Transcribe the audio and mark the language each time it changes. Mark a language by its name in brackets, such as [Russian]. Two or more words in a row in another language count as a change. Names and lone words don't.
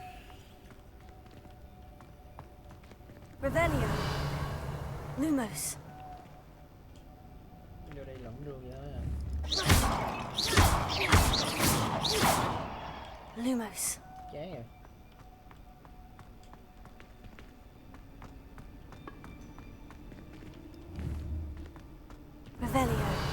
[Vietnamese] Revelio. Lumos. Vô đây lẫn rương vậy à? Lumos. Chán rồi. Revelio.